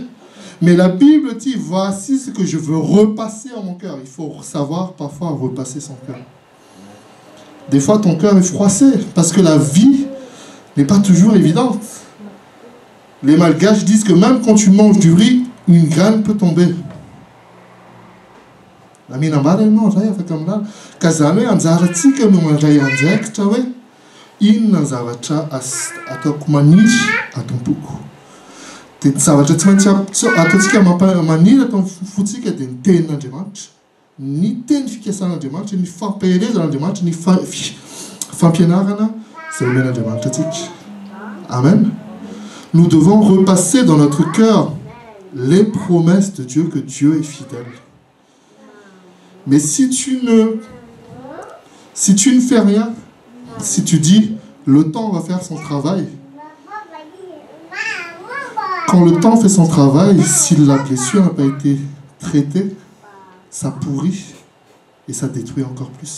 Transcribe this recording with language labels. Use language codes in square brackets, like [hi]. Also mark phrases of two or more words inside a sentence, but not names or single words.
[fr] Mais la Bible dit, voici ce que je veux repasser en mon cœur. Il faut savoir parfois repasser son cœur. Des fois ton cœur est froissé parce que la vie n'est pas toujours évidente. Les Malgaches disent que même quand tu manges du riz, une graine peut tomber. [mg] Zavatra tsy maintsy ataontsika maniry atao fotsika dia ny tenin'Andriamanitra, ny teny fikasan'Andriamanitra, ny fampahelezan'Andriamanitra, ny fampianarana izay omen'Andriamanitra antsika. Amen. [fr] Nous devons repasser dans notre cœur les promesses de Dieu, que Dieu est fidèle. Mais si tu ne fais rien, si tu dis le temps va faire son travail, quand le temps fait son travail, si la blessure n'a pas été traitée, ça pourrit et ça détruit encore plus.